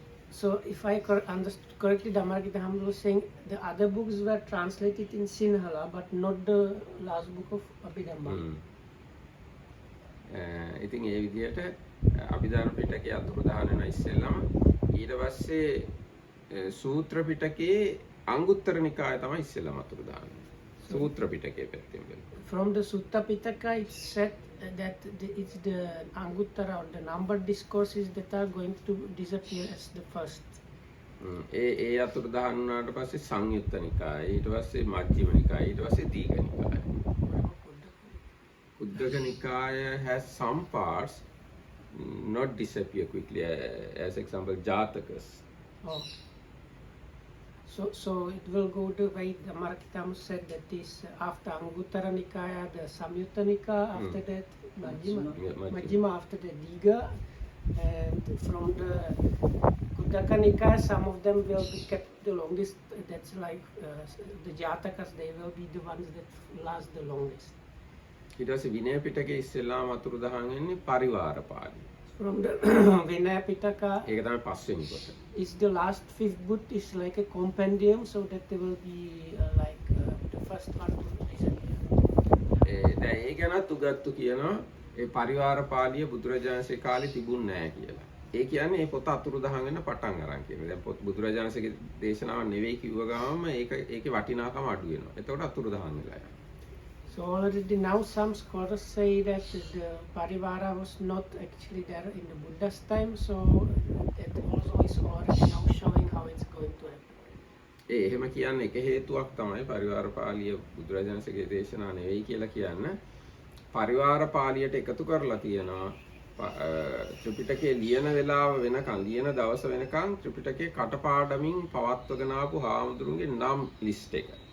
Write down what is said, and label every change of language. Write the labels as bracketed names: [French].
[English] So if I understood correctly, Dhammarakita Hamdu was saying the other books were translated in Sinhala, but not the last book of Abhidhamma. [Sinhala] ඉතින් ඒ විදිහට අභිධර්ම පිටකයේ අතුරුදහන් වෙන ඉස්සෙල්ලම ඊට පස්සේ සූත්‍ර පිටකයේ අංගුත්තර නිකාය තමයි ඉස්සෙල්ලම අතුරුදහන් වෙන්නේ. සූත්‍ර පිටකයේ පැත්තෙන් බලන්න. [English] From the Sutta Pitaka, it's said that it's the Anguttara or the numbered discourses that are going to disappear as the first. [Sinhala] ඒ අතුරුදහන් වුණාට පස්සේ සංයුත්ත නිකාය, ඊට පස්සේ මජ්ක්‍ධිම නිකාය, ඊට පස්සේ දීඝ නිකාය. [English] Kuddaka Nikaya has some parts not disappear quickly, as example Jatakas. Oh. So it will go the way Dhammarakita said that is after Anguttara Nikaya, the Samyutta Nikaya, after that Majjhima, after the Digha, and from the Kuddaka Nikaya, some of them will be kept the longest. That's like the Jatakas, they will be the ones that last the longest. [Sinhala] ඊට පස්සේ විනය පිටකයේ ඉස්සෙල්ලාම අතුරුදහන් වෙන්නේ පරිවාර Pali. [English] From the Vinaya Pitaka, [Sinhala] ඒක තමයි පස්වෙනි කොට. [English] is the last fifth book is like a compendium, so that there will be like the first one to disappear. [Sinhala] දැන් ඒ ගැනත් උගත්තු කියනවා ඒ පරිවාර පාළිය බුදුරජාණන්සේ කාලේ තිබුණ නැහැ කියලා. ඒ කියන්නේ මේ පොත අතුරුදහන් වෙන පටන් අරන් කියනවා. දැන් පොත් බුදුරජාණන්සේගේ දේශනාවක් නෙවෙයි කිව්ව ගමන්ම ඒකේ වටිනාකම අඩු වෙනවා. එතකොට අතුරුදහන් වෙලා යනවා. [English] So already now some scholars say that the Parivara was not actually there in the Buddha's time, so that also is already now showing how it's going to happen. [Sinhala] එහෙම කියන්නේ එක හේතුවක් තමයි පරිවාර පාළිය බුදුරජාණන්සේගේ දේශනා නෙවෙයි කියලා කියන්න. පරිවාර පාළියට එකතු කරලා තියෙනවා ත්‍රිපිටකයේ ලියන වෙලාව වෙනකන් ලියන දවස වෙනකන් ත්‍රිපිටකයේ කටපාඩමින් පවත්වගෙන ආපු හාමුදුරුවන්ගේ නම් ලිස්ට් එක.